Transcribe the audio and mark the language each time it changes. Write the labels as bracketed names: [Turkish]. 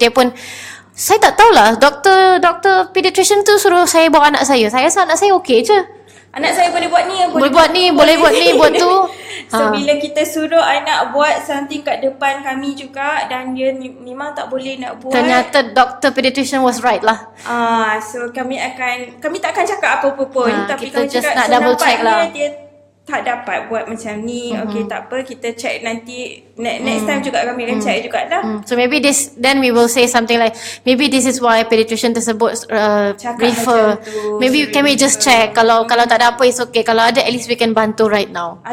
[Malay] Dia pun, saya tak tahulah, doktor pediatrician tu suruh saya bawa anak saya. Saya rasa anak saya okey je. Anak saya boleh buat ni, boleh buat ni, buat tu. So bila kita suruh anak buat something kat depan kami juga dan dia memang tak boleh nak buat, ternyata doktor pediatrician [English] was right [Malay] lah. So kami tak akan cakap apa-apa pun, tapi kita kami [English] just [Malay] cakap nak double check lah. dia tak dapat buat macam ni. Okay, tak apa, kita check nanti [English] next time [Malay] juga kami akan check jugalah. [English] So maybe then we will say something like, maybe this is why pediatrician [Malay] tersebut [English] refer. Maybe can we just check, [Malay] kalau tak ada apa [English] it's okay, [Malay] kalau ada [English] at least we can [Malay] bantu [English] right now.